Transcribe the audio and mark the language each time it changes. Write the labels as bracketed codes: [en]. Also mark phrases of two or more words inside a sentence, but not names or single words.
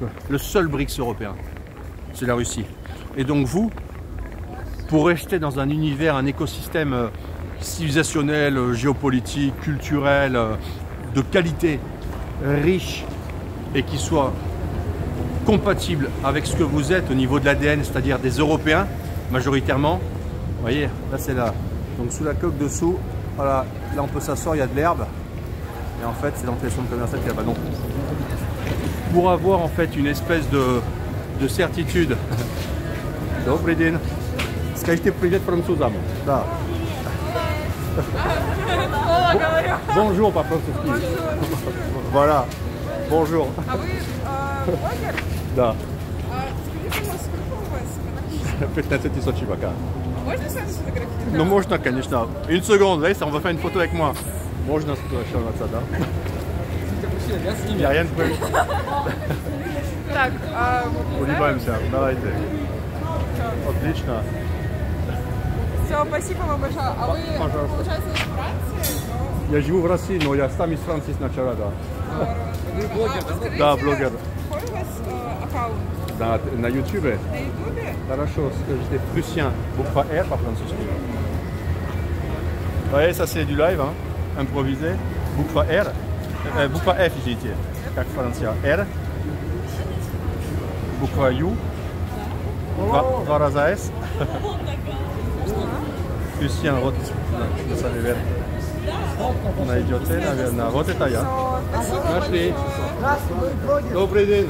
[fr] Le seul BRICS européen, c'est la Russie. Et donc vous, pour rester dans un univers, un écosystème civilisationnel, géopolitique, culturel, de qualité, riche et qui soit compatible avec ce que vous êtes au niveau de l'ADN, c'est-à-dire des Européens, majoritairement. Vous voyez, là c'est là. Donc sous la coque dessous, voilà, là on peut s'asseoir, il y a de l'herbe. Et en fait, c'est l'entrée de commercial qui est là-bas. Donc, pour avoir en fait une espèce de certitude. [ru] Добрый день. Скажите привет французам. Да. Bonjour по-французски. [fr] Voilà. Bonjour. [ru] А вы блогер? Да. Скажите, сколько у вас? 15 тысяч пока. Можно с вами сфотографировать? Ну можно, конечно. [fr] Une seconde, là, on va faire une photo avec moi. [ru] Можно сфотографироваться, да? [fr] Il n'y a rien de prévu. [ru] Так, Улыбаемся. Давайте. Отлично. все, спасибо вам большое. А вы, Пожалуйста. получается, из Франции? Я живу в России, но я сам из Франции сначала, да. Вы блогер, да? Да, блогер. Какой у вас аккаунт? Да, на YouTube. На Ютубе? Хорошо, скажите Prussien, bukva R по-французски. [fr] Vous voyez, ça c'est du live, hein, improvisé. [ru] Буква R, буква F, [fr] j'ai dit, [ru] как Франция. R, bukva U, два раза S. Prussien, вот, на самом деле. Найдете, наверное. Вот это я. Нашли. Добрый день.